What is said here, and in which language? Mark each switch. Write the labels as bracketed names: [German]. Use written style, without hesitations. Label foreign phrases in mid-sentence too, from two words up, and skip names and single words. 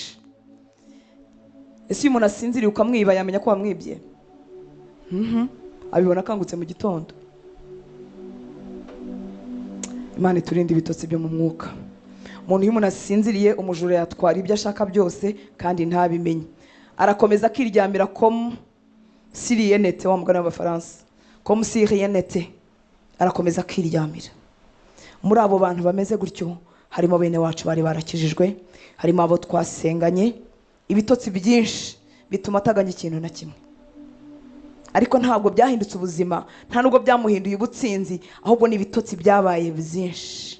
[Kinyarwanda] Ese uyu muntu asinziriye ukamwiba yamenya ko wamwibye? Abibona akangutse mu gitondo. Imana iturinde ibitotsi byo mu mwuka. Umuntu iyo umuntu asinziriye, umujura yatwara ibyo ashaka byose kandi ntabimenye, arakomeza akiryamira [French] comme si rien n'était, [Kinyarwanda] wa mugani w'Abafaransa, [French] comme si rien n'était, [Kinyarwanda] arakomeza akiryamira. Muri abo bantu bameze gutyo harimo bene wacu bari barakijijwe, harimo abo twasenganye. Ibitotsi byinshi bituma ataganya ikintu na kimwe, ariko ntabwo byahindutse ubuzima, nta nubwo byamuhinduye ubutsinzi, ahubwo ni ibitotsi byabaye byinshi.